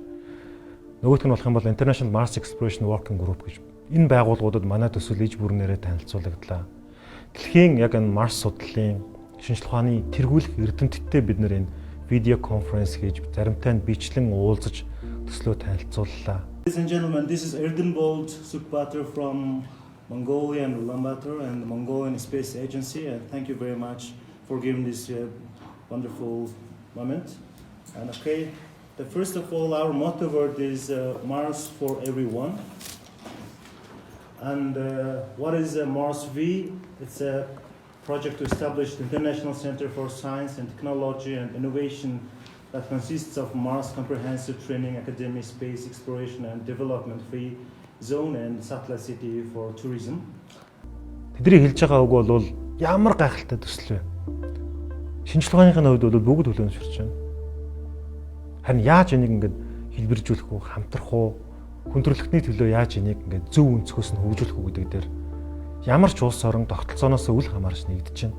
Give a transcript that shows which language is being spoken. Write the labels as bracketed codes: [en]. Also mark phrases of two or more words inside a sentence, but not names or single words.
[mn] Нөгөөх нь болох юм бол International Mars Exploration Working Group гэж. Энэ байгууллагуудад манай төсөл иж бүрнээрээ танилцуулагдлаа. Дэлхийн яг энэ Марс судлалын шинжлэх ухааны тэргүүлэх эрдэмтдтэй бид нэр энэ видео конференц хийж заримтай нь бичлэн уулзаж төслөө танилцууллаа. [en] Ladies and gentlemen, this is С.Эрдэнэболд from Mongolian Ulaanbaatar and the Mongolian Space Agency, and thank you very much for giving this wonderful moment. And okay, first of all, our motto word is Mars for everyone. And what is Mars V? It's a project to establish the International Center for Science and Technology and Innovation that consists of Mars Comprehensive Training Academy, Space Exploration and Development Free Zone and Satellite City for Tourism. [mn] Тэдний хэлж байгаа үг бол ямар гайхалтай төсөл вэ? Шинжилгээний хувьд бол бүгд төлөөлөмжөрч байна. Харин яаж энийг ингэж хэлбэржүүлэх үү, хамтрах уу, хүндрэлтний төлөө яаж энийг ингэж зөв өнцгөөс нь хөгжүүлэх үү гэдэг дээр ямар ч улс орон тогтолцооноос үл хамаарч нэгдэж байна.